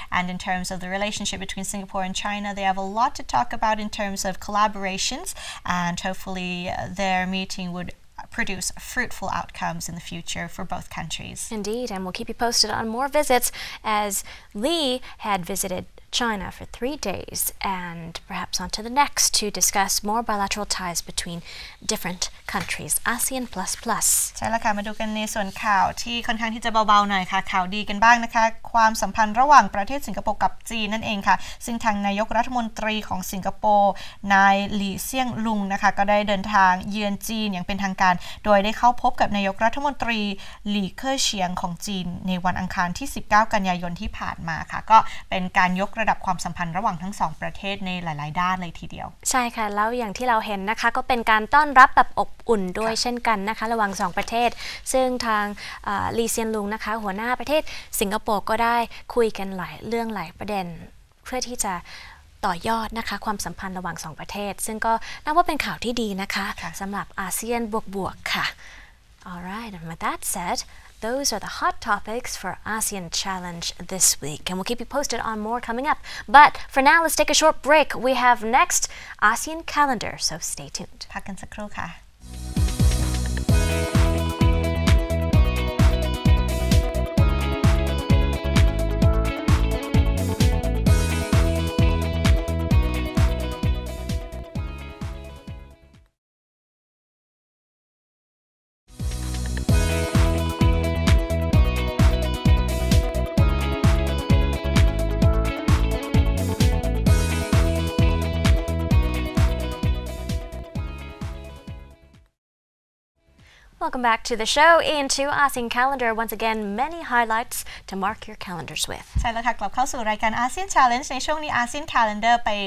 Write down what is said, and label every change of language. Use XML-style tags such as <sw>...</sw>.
<en>And in terms of the relationship between Singapore and China, they have a lot to talk about in terms of collaborations, and hopefully their meeting would produce fruitful outcomes in the future for both countries. Indeed, and we'll keep you posted on more visits, as Lee had visited China for 3 days and perhaps on to the next to discuss more bilateral ties between different countries. ASEAN++.</en> <th>ใช่แล้วค่ะมาดูกันในส่วนข่าวที่ค่อนข้างที่จะเบาๆหน่อยค่ะข่าวดีกันบ้างนะคะความสัมพันธ์ระหว่างประเทศสิงคโปร์กับจีนนั่นเองค่ะซึ่งทางนายกรัฐมนตรีของสิงคโปร์นายหลี่เซี่ยงลุงนะคะก็ได้เดินทางเยือนจีนอย่างเป็นทางการโดยได้เข้าพบกับนายกรัฐมนตรีหลี่เค่อเฉียงของจีนในวันอังคารที่19กันยายนที่ผ่านมาค่ะก็เป็นการยกระดับความสัมพันธ์ระหว่างทั้งสองประเทศในหลายๆด้านเลยทีเดียว ใช่ค่ะแล้วอย่างที่เราเห็นนะคะก็เป็นการต้อนรับแบบอบอุ่นด้วยเช่นกันนะคะระหว่างสองประเทศซึ่งทางลีเซียนลุงนะคะหัวหน้าประเทศสิงคโปร์ก็ได้คุยกันหลายเรื่องหลายประเด็นเพื่อที่จะต่อยอดนะคะความสัมพันธ์ระหว่างสองประเทศซึ่งก็นับว่าเป็นข่าวที่ดีนะคะสำหรับอาเซียนบวกๆค่ะ</th> <en>Alright, and with that said, those are the hot topics for ASEAN Challenge this week, and we'll keep you posted on more coming up. But for now, let's take a short break. We have next ASEAN Calendar, so stay tuned.</en> <th>พักกันสักครู่ค่ะ</th> <en>Welcome back to the show into ASEAN Calendar. Once again, many highlights to mark your calendars with.</en> <th>ใช่แล้วค่ะกลับเข้าสู่รายการ ASEAN Challenge ในช่วงนี้ ASEAN Calendar ไป</th>